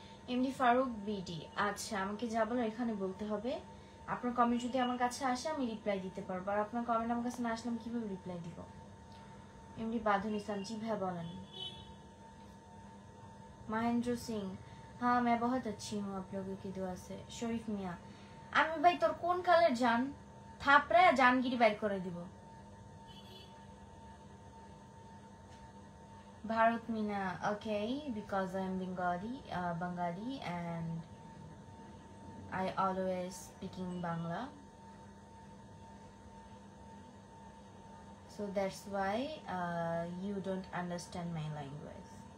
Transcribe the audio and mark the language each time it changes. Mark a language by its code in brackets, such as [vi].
[bn] MD Faruk BD, আচ্ছা, আমাকে যা বলার এখানে বলতে হবে। আপনার কমেন্ট যদি আমার কাছে আসে আমি রিপ্লাই দিতে পারবো, আর আপনার কমেন্ট আমার কাছে না আসলে আমি কিভাবে রিপ্লাই দিব? এমডি বাঁধন ইসলাম, জি ভাই বলেন। [hi] महेंद्र सिंह, हाँ मैं बहुत अच्छी हूँ, आप लोगों की दुआ से। [bn] শরীফ মিয়া, আমি ভাই তোর কোন কালের জান থাপড়ে জানগিরি বাইর করে দিব। [en] Bharat Mina, okay, because I am Bengali and I always speaking Bangla, so that's why you don't understand my language.